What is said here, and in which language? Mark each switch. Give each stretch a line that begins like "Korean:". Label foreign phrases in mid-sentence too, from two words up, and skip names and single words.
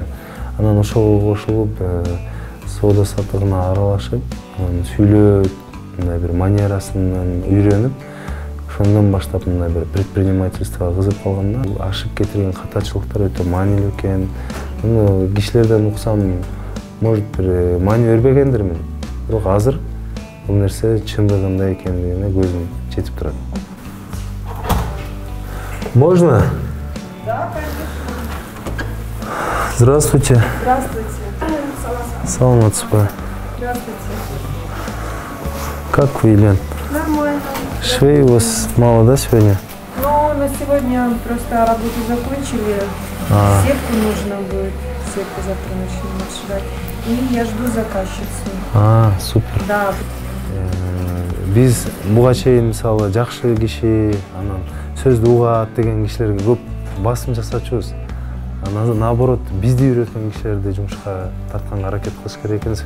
Kyrgyz: Анан ошого кошулуп соода саттыгына аралашып, анан сүйлөп, мындай бир манерасынан үйрөнүп, ошондон баштап мындай бир предпринимательствого кызык калган да. Ашып кетирген катачылыктар өтө маанилүү экен. Муну кишилерден уксам, может бир маани бербегендирмин. Бирок азыр бул нерсе чындыгында экендигине көзүм жетип турат.
Russian: Можно? Да, конечно. Здравствуйте. Здравствуйте.
Kyrgyz: Саламатсызбы?
Russian: Здравствуйте. Как вы, Елена? Нормально. Швей у вас мало, да, сегодня? Ну, на сегодня просто работу закончили. Сетку нужно будет. Сетку завтра начнем отшивать. И я жду заказчицу. Супер. Да.
Kyrgyz: Биз буга чейин мисалы жакшы киши, анан сөздү угат деген кишилерге көп басым жасачубуз. Анан наоборот, бизди үйрөткөн кишилерди жумушка тартканга аракет кылыш керек экен.